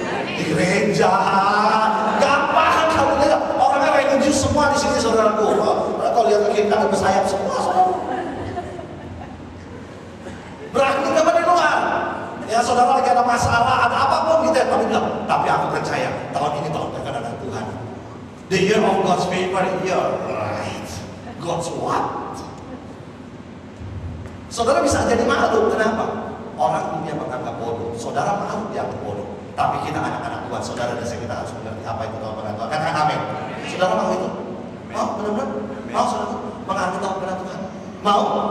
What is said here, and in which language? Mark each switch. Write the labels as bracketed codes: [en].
[id] Di gereja, gampang kamu lihat orangnya religius semua di sini saudaraku. Kalau lihat ke kiri kanan bersayap semua saudara. Berani gak di luar? Ya saudara lagi ada masalah, ada apapun gitu ya, tapi aku percaya tahun ini tahun perkenanan Tuhan. [en] The year of God's favor, yeah, right. God's what? [id] Saudara bisa jadi malu, kenapa? Orang dunia menganggap bodoh, saudara malu dianggap bodoh. Tapi kita anak-anak Tuhan, saudara dan saya, kita harus mengerti apa itu tahun perkenanan Tuhan. Katakan amin. Saudara mau itu? Mau benar-benar? Mau saudara mengalami tahun perkenanan Tuhan? Mau?